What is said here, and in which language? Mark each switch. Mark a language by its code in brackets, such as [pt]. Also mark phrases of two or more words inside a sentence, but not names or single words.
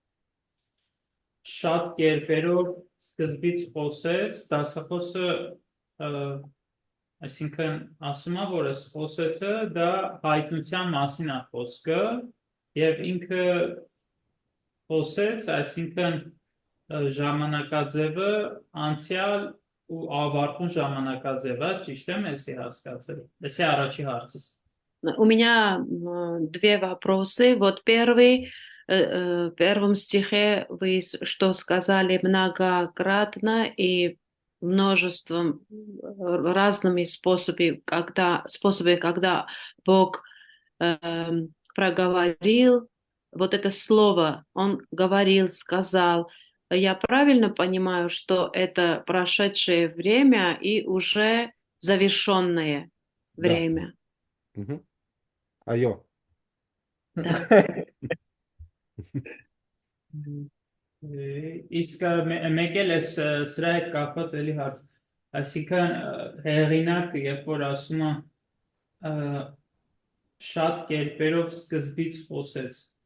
[hy] շատ կերպերով սկզբից խոսեց, դասախոսը այսինքն ասում է, որ այս խոսեցը դա հայտնության մասին է խոսքը եւ ինքը խոսեց, այսինքն ժամանակաձևը անցյալ ու ավարտուն ժամանակաձևը, ճիշտ եմ էսի հասկացել։ Էսի առաջի հարցս։ [ru] У меня две вопросы. Вот первый, в первом стихе вы что сказали многократно и множеством разными способами, когда Бог проговорил вот это слово, Он говорил, сказал. Я правильно понимаю, что это прошедшее время и уже завершенное время? Да. [hy] Այո։ Իսկ մեկ էլ էս սրա հետ կապված էլի հարց, այսինքն հեղինակը, երբ որ ասում է շատ կերպերով սկզբից խոսեց,